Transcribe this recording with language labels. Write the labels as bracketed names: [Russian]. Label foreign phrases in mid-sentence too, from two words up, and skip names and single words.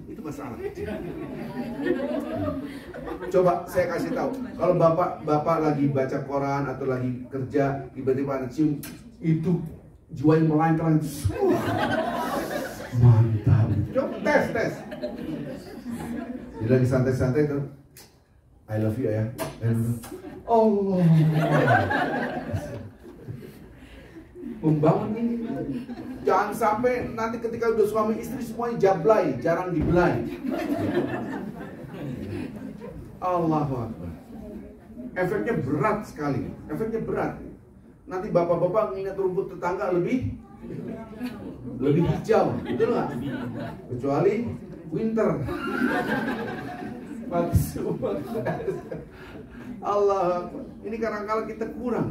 [Indonesian] Itu masalah. Coba saya kasih tahu. Kalau bapak lagi baca koran atau lagi kerja, tiba-tiba ada cium, itu jiwanya melayang-layang. Mantap. Coba tes. Dia lagi santai-santai tuh. [English] I love you ya. Oh. [Indonesian] Membangun ini. Jangan sampai nanti ketika udah suami istri semuanya jablay, jarang dibelai. [Arabic] Allahu Akbar. [Indonesian] Efeknya berat sekali. Efeknya berat. Nanti bapak-bapak mengingat rumput tetangga lebih hijau, betul nggak? Kecuali winter. Allah, ini kadang-kadang kita kurang.